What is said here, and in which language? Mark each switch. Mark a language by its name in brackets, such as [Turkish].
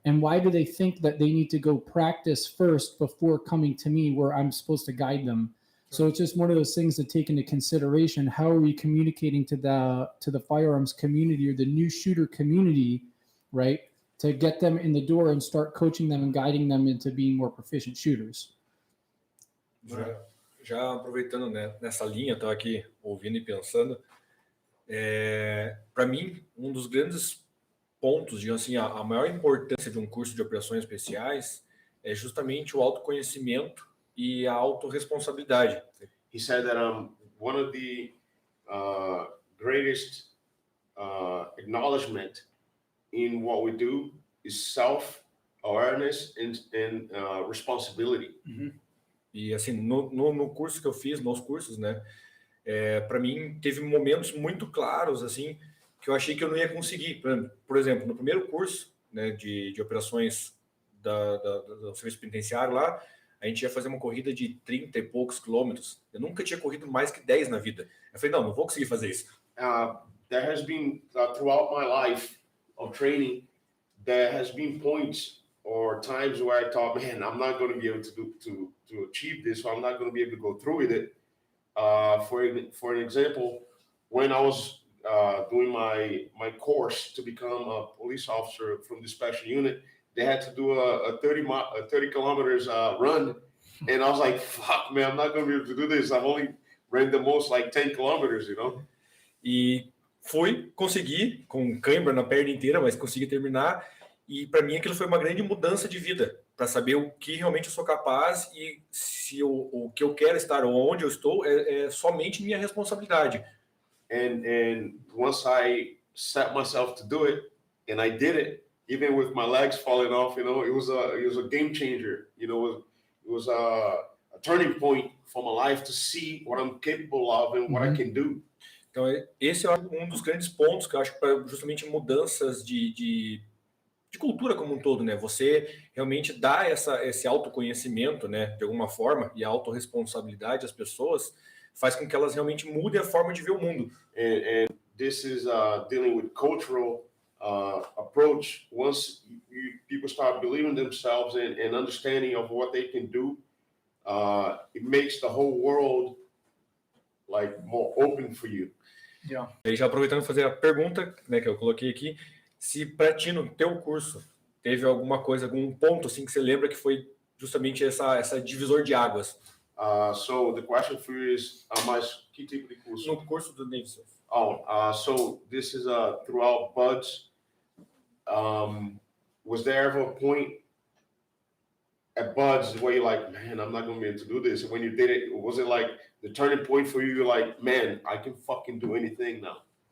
[English] And why do they think that they need to go practice first before coming to me where I'm supposed to guide them? So it's just one of those things to take into consideration. How are we communicating to the firearms community or the new shooter community, right? To get them in the door and start coaching them and guiding them into being more proficient shooters. [Portuguese] Já aproveitando, né, nessa linha, estava aqui ouvindo e pensando, para mim, um dos grandes pontos, digamos assim, a maior importância de um curso de operações especiais é justamente o autoconhecimento e a autorresponsabilidade. [English] He said that one of the greatest acknowledgement in what we do is self-awareness and responsibility. Mm-hmm. [Portuguese] E assim, no curso que eu fiz, nos cursos, né, para mim teve momentos muito claros, assim, que eu achei que eu não ia conseguir. Por exemplo, no primeiro curso, né, de operações do serviço penitenciário lá, a gente ia fazer uma corrida de 30 e poucos quilômetros. Eu nunca tinha corrido mais que 10 na vida. Eu falei, não vou conseguir fazer isso. [English] There has been, throughout my life of training, there has been points or times where I thought, man, I'm not going to be able to achieve this, so I'm not going to be able to go through with it. For an example, when I was doing my course to become a police officer from the special unit, they had to do a 30 kilometers run, and I was like, fuck, man, I'm not going to be able to do this. I've only ran the most like 10 kilometers, you know. [Portuguese] E consegui, com cãibra na perna inteira, mas consegui terminar. E para mim aquilo foi uma grande mudança de vida, para saber o que realmente eu sou capaz e se o que eu quero estar ou onde eu estou é somente minha responsabilidade. [English] And once I set myself to do it, and I did it, even with my legs falling off, you know, it was a game changer. You know, it was a turning point for my life to see what I'm capable of and what I can do. [Portuguese] Então esse é um dos grandes pontos que eu acho para justamente mudanças de cultura como um todo, né? Você realmente dá esse autoconhecimento, né, de alguma forma, e a autorresponsabilidade às pessoas faz com que elas realmente mudem a forma de ver o mundo. [English] And this is dealing with cultural approach. Once people start believing themselves and understanding of what they can do, it makes the whole world like more open for you. Yeah. [Portuguese] E já aproveitando fazer a pergunta, né, que eu coloquei aqui, se para ti no teu curso teve alguma coisa, algum ponto assim que você lembra que foi justamente essa divisor de águas. [English] So the question for you is, [Portuguese] mas que tipo de curso? No curso do Davidson. [English] So this is throughout Buds. Was there ever a point at Buds where you're like, man, I'm not going to be able to do this? And when you did it, was it like the turning point for you? You're like, man, I can fucking do anything now.